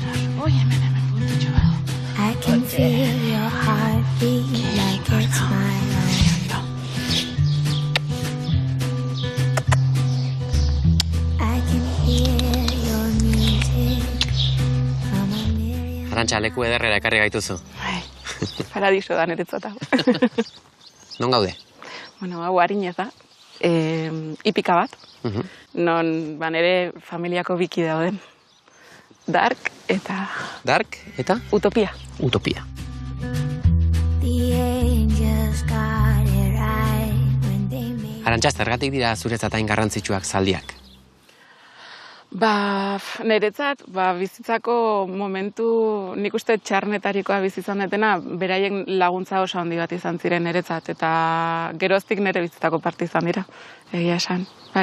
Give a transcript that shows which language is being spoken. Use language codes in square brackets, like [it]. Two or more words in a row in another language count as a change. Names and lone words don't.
[en] I can feel your heartbeat like it's my own. I can hear your music from a million. [eu] Arantxa, leku ederrera ekarri gaituzu. Paradiso da niretzat hau. Non gaude? Bueno, hau harinez da. Ipika bat. Non nire familiako biki dauden. Dark eta... Dark eta? Utopia. Utopia. [en] The angels got it right when they made. [eu] Arantxa, zergatik dira zuretzat hain garrantzitsuak zaldiak? Niretzat, bizitzako momentu, nik uste txarnetarikoa bizitzan detena, beraien laguntza oso handi bat izan ziren niretzat, eta geroztik nire bizitzako parte izan dira, egia esan, bai.